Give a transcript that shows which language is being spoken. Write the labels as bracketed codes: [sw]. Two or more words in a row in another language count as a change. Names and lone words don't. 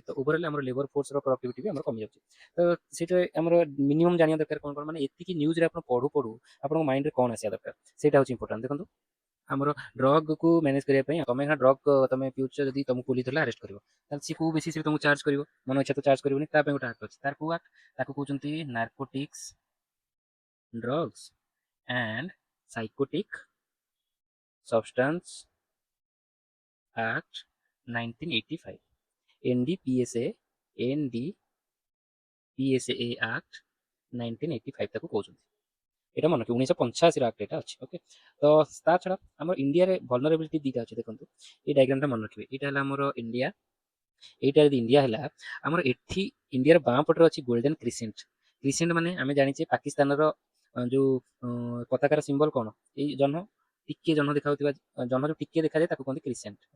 [or] ତ ଓଭରଅଲ୍ ଆମର [en] labour force productivity [or] ବି ଆମର କମିଯାଉଛି। ତ ସେଇଟା ଆମର ମିନିମମ୍ ଜାଣିବା ଦରକାର କ'ଣ କ'ଣ, ମାନେ ଏତିକି ନ୍ୟୁଜ୍ରେ ଆପଣ ପଢୁ ପଢୁ ଆପଣଙ୍କ ମାଇଣ୍ଡରେ କ'ଣ ଆସିବା ଦରକାର, ସେଇଟା ହେଉଛି ଇମ୍ପୋର୍ଟାଣ୍ଟ। ଦେଖନ୍ତୁ ଆମର ଡ୍ରଗ୍କୁ ମ୍ୟାନେଜ୍ କରିବା ପାଇଁ, ତମେ ନା ଡ୍ରଗ୍ ତମେ ପିଉଛ, ଯଦି ତମକୁ ପୋଲିସ ଧରିଲା ଆରେଷ୍ଟ କରିବ, ତାହେଲେ ସିଏ କୋଉ ବେସିସ୍ରେ ତମକୁ ଚାର୍ଜ କରିବ, ମନ ଇଚ୍ଛା ତ ଚାର୍ଜ କରିବନି, ତା ପାଇଁ ଗୋଟେ ଆକ୍ଟ ଅଛି। ତାର କୋଉ ଆକ୍ଟ? ତାକୁ କହୁଛନ୍ତି [en] narcotics, drugs and psychotic substance act 1985, NDPSA act 1985 [or] ତାକୁ କହୁଛନ୍ତି। ଏଇଟା ମନେ ରଖିବେ, 1985ର ଆକ୍ଟ ଏଇଟା ଅଛି। ଓକେ, ତ ତା ଛଡ଼ା ଆମର ଇଣ୍ଡିଆରେ ଭଲନେରାବିଲିଟି ଦୁଇଟା ଅଛି। ଦେଖନ୍ତୁ ଏଇ ଡାଇଗ୍ରାମଟା ମନେ ରଖିବେ, ଏଇଟା ହେଲା ଆମର ଇଣ୍ଡିଆ, ଏଇଟା ଯଦି ଇଣ୍ଡିଆ ହେଲା, ଆମର ଏଠି ଇଣ୍ଡିଆର ବାଁ ପଟରେ ଅଛି ଗୋଲ୍ଡେନ୍ କ୍ରିସେଣ୍ଟ, କ୍ରିସେଣ୍ଟ ମାନେ ଆମେ ଜାଣିଛେ ପାକିସ୍ତାନର ଯୋଉ ପତାକାର ସିମ୍ବଲ କ'ଣ, ଏଇ ଜହ୍ନ, ଟିକେ ଜହ୍ନ ଦେଖାଯାଉଥିବା ଜହ୍ନ ଯୋଉ ଟିକେ ଦେଖାଯାଏ ତାକୁ କୁହନ୍ତି କ୍ରିସେଣ୍ଟ ହେଲା।